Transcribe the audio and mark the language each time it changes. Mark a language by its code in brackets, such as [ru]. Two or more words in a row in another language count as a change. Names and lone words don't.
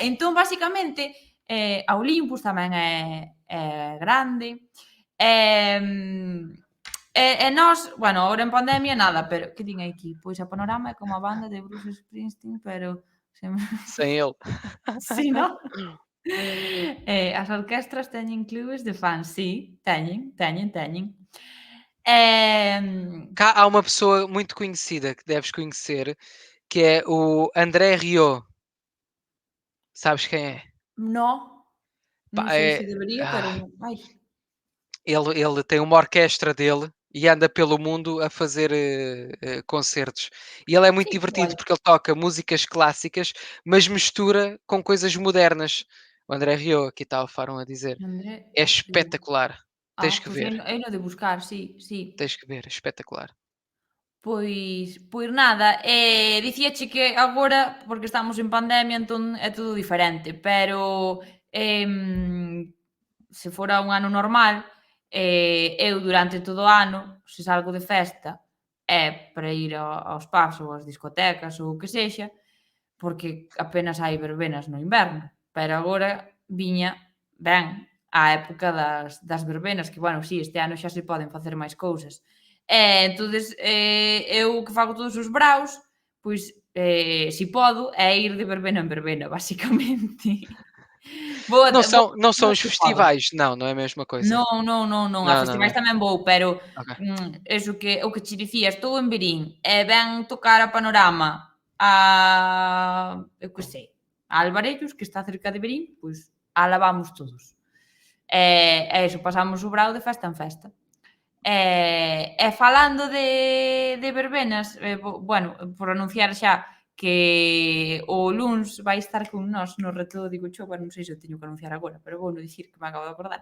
[gl] Entón, basicamente, a Olympus tamén é grande. Nós, bueno, agora en pandemia nada, pero que din aquí? Pois a Panorama é como a banda de Bruce Springsteen, pero sen [pt] Sem ele. [gl] si, non? As orquestras teñen clubes de fans, sí, teñen. [pt] Cá há uma pessoa muito conhecida que deves conhecer, que é o André Rieu. Sabes quem é? [gl] No, [pt] Pá, [gl] non sei se debería, pero non, [pt] ai, ele tem uma orquestra dele e anda pelo mundo a fazer concertos. E ele é muito [gl] sí, [pt] divertido [gl] guai. [pt] porque ele toca músicas clássicas, mas mistura com coisas modernas. O André Rieu, aqui está o Faro a dizer. André É Rieu. espetacular. Tens que [gl] Pois [pt] ver, [gl] heino de buscar, sí, sí. [pt] tens que ver, é espetacular. [gl] Pois nada, dicíache que agora, porque estamos en pandemia, entón é todo diferente, pero, se fora un ano normal, eu durante todo o ano, se salgo de festa, é para ir aos pubs ou ás discotecas ou o que sexa, porque apenas hai verbenas no inverno, pero agora viña ben a época das verbenas, que, bueno, si, este ano xa se poden facer máis cousas. Entonces, eu que fago todos os braus, pois, si podo, é ir de verbena en verbena, basicamente. Vou [pt] Não são os [gl] se podo. [pt] festivais, não, não é a mesma coisa. [gl] Non, a [pt] Não, não, [gl] festivais [pt] não. [gl] tamén vou, pero, Ok. eso que o que che dicía, estou en Verín e ven tocar a Panorama eu que sei, a Alvarellos, que está cerca de Verín, pois alá vamos todos. E iso, pasamos o brao de festa en festa. Falando de verbenas, bueno, por anunciar xa que o luns vai estar con nós no reto do Digo Cho, bueno, non sei se o teño que anunciar agora, pero vouno dicir que me acabo de acordar.